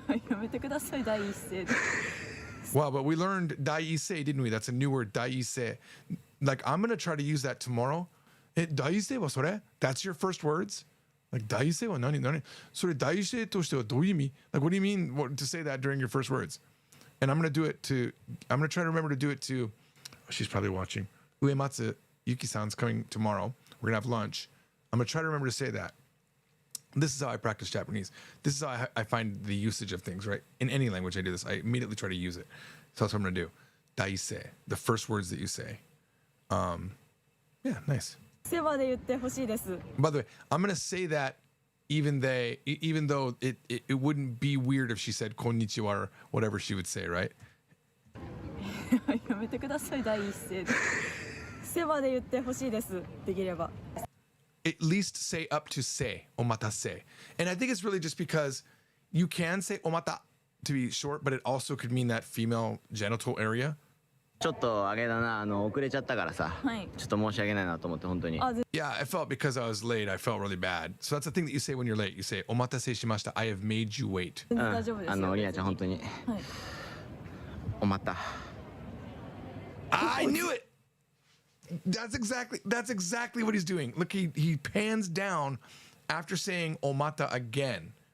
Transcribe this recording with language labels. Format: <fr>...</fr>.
<ja>やめてください、第一声で。</ja> <en>Wow, but we learned daisei, didn't we? That's a new word, daisei. Like, I'm going to try to use that tomorrow.</en> <ja>Daisei wa sore?</ja> <en>That's your first words? Like,</en> <ja>daisei wa nani? Sore daisei to shite wa dou imi?</ja> <en>Like, what do you mean to say that during your first words? And I'm going to try to remember to do it to, oh, she's probably watching. Uematsu Yuki-san's coming tomorrow. We're going to have lunch. I'm going to try to remember to say that. This is how I practice Japanese. This is how I find the usage of things, right? In any language I do this, I immediately try to use it. So that's what I'm going to do. Daise, the first words that you say. Yeah, nice.</en> <ja>世話で言ってほしいです。</ja> <en>By the way, I'm going to say that even though it wouldn't be weird if she said konnichiwa or whatever she would say, right?</en> <ja>やめてください第一声で。世話で言ってほしいです。できれば。</ja> <en>At least say up to say, omatase. And I think it's really just because you can say omata to be short, but it also could mean that female genital area.</en> <ja>ちょっとあれだな、遅れちゃったからさ、はいちょっと申し訳ないなと思って本当に。あ、</ja> <en>Yeah, I felt because I was late, I felt really bad. So that's the thing that you say when you're late. You say, omatase shimashita, I have made you wait.</en> <ja>全然大丈夫ですよ。りなちゃん本当に。はい。おまた。</ja> <en>I knew it! That's exactly what he's doing. Look, he pans down after saying omata again.</en>